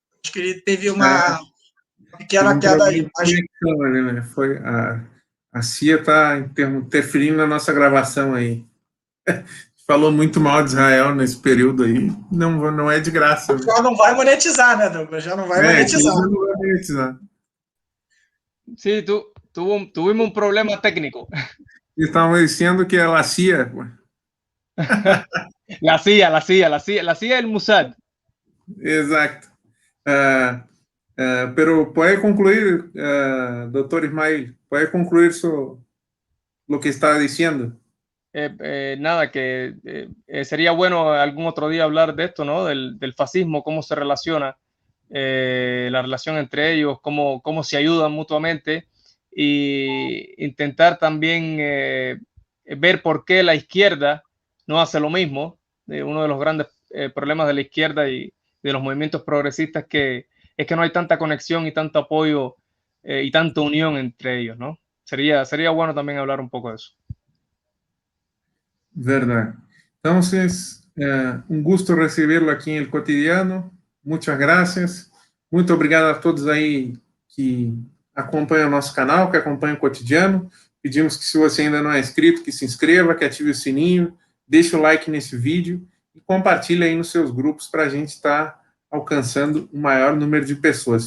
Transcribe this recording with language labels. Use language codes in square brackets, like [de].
[pt] Acho que ele teve uma pequena queda aí. Né? Foi a CIA está interferindo na nossa gravação aí. Falou muito mal de Israel nesse período aí. Não é de graça. Já não vai monetizar, né, Douglas? Já não vai monetizar. Não vai monetizar. [es] Sí, tuvimos un problema técnico. [pt] Estavam dizendo que é a CIA. [es] La CIA del Mossad. Exacto. Pero puede concluir, doctor Ismael, puede concluir lo que estaba diciendo. Nada, que sería bueno algún otro día hablar de esto, ¿no? Del fascismo, cómo se relaciona, la relación entre ellos, cómo se ayudan mutuamente e intentar también ver por qué la izquierda no hace lo mismo. Uno de los grandes problemas de la izquierda y de los movimientos progresistas es que no hay tanta conexión y tanto apoyo y tanta unión entre ellos, ¿no? Sería bueno también hablar un poco de eso. [pt] Verdade. [es] Entonces, un gusto recibirlo aquí en el Cotidiano. Muchas gracias. [pt] Muito obrigado a todos aí que acompanham o nosso canal, que acompanham o Cotidiano. Pedimos que, se você ainda não é inscrito, que se inscreva, que ative o sininho, deixe o like nesse vídeo e compartilhe aí nos seus grupos para a gente estar alcançando o maior número de pessoas.